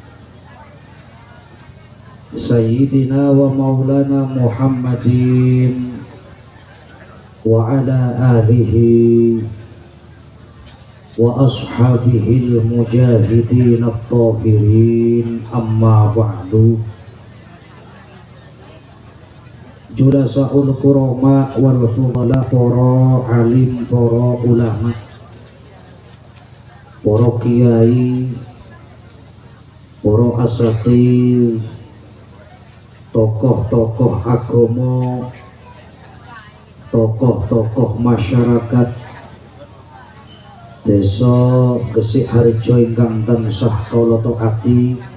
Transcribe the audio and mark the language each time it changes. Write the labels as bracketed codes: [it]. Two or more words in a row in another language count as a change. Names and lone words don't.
[ar] سيدنا ومولانا محمد وعلى آله وأصحابه المجاهدين الطاهرين، أما بعد. جلساء الكرام والفضلاء, [jv] para alim, para ulama, para kiai, para asatidz, [id] tokoh-tokoh agama, tokoh-tokoh masyarakat [jv] Desa Gesik Harjo ingkang tansah kula taati,